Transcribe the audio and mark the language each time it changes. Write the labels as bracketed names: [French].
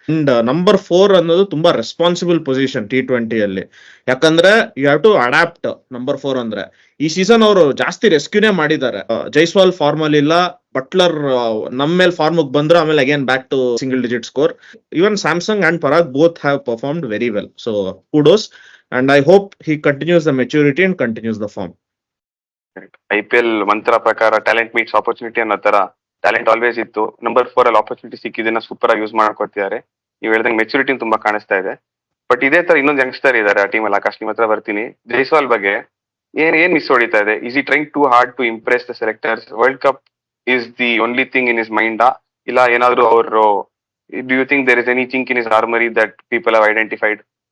[Kannada] And number 4 ಅನ್ನೋದು ತುಂಬಾ responsible position T20 ಅಲ್ಲಿ, ಯಾಕಂದ್ರೆ [English] You have to adapt. [Kannada] Number 4 ಅಂದ್ರೆ ಈ ಸೀಸನ್ ಅವರು ಜಾಸ್ತಿ ರೆಸ್ಕ್ಯೂನೇ ಮಾಡಿದ್ದಾರೆ. ಜೈಸ್ವಾಲ್ ಫಾರ್ಮ್ ಅಲ್ಲಿ ಇಲ್ಲ, ಬಟ್ಲರ್ ನಮ್ಮ ಮೇಲೆ ಫಾರ್ಮ್ ಬಂದ್ರು, ಆಮೇಲೆ again back to single digit score. [English] Even Samson and Parag both have performed very well. So kudos, and I hope he continues the maturity and continues the form. [Kannada] IPL ಮಂತ್ರ ಪ್ರಕಾರ talent meets opportunity ಅನ್ನೋ ತರ talent always ಇತ್ತು. Number 4 ಅಲ್ಲಿ opportunity ಸಿಕ್ಕಿದ್ದನ್ನ super ಆಗಿ use ಮಾಡ್ಕೊತಿದ್ದಾರೆ. ನೀವು ಹೇಳ್ದಂಗೆ maturity ತುಂಬಾ ಕಾಣಿಸ್ತಾ ಇದೆ. ಬಟ್ ಇದೇ ತರ ಇನ್ನೊಂದು ಯಂಗ್ಸ್ಟರ್ ಇದ್ದಾರೆ ಆ ಟೀಮ್ ಅಲ್ಲಿ. ಆಕಾಶ್ ನಿಮ್ಮ ಹತ್ರ ಬರ್ತೀನಿ. ಜೈಸ್ವಾಲ್ ಬಗ್ಗೆ ಏನ್ ಮಿಸ್ ಹೊಡಿತಾ ಇದೆ? [English] Is he trying to hard to impress the selectors? World cup is the only thing in his mind, [Kannada] ಇಲ್ಲ ಏನಾದ್ರು ಅವರು [English] Do you think there is any thing in his armoury that people have identified?